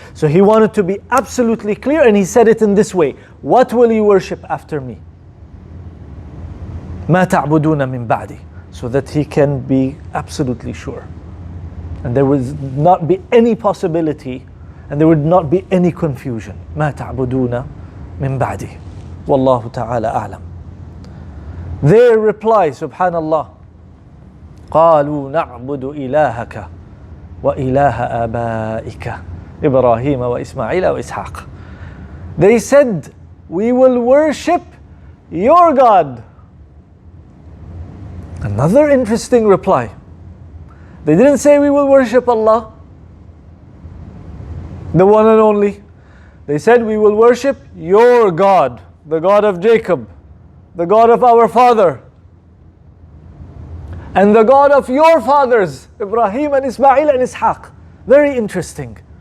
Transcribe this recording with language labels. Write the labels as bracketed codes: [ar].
[en] So he wanted to be absolutely clear, and he said it in this way: what will you worship after me? [ar] مَا تَعْبُدُونَ مِن بَعْدِي, [en] so that he can be absolutely sure. And there would not be any possibility, and there would not be any confusion. [ar] مَا تَعْبُدُونَ مِن بَعْدِي وَاللَّهُ تَعَالَى أَعْلَمُ. [en] Their reply, [ar] subhanallah, قَالُوا نَعْبُدُ إِلَهَكَ وَإِلَهَ آبَائِكَ إِبْرَاهِيمَ وَإِسْمَاعِيلَ وَإِسْحَاقَ. [en] They said, we will worship your God. Another interesting reply. They didn't say we will worship Allah, the one and only. They said we will worship your God, the God of Jacob, the God of our father, and the God of your fathers, Ibrahim and Ismail and Ishaq. Very interesting.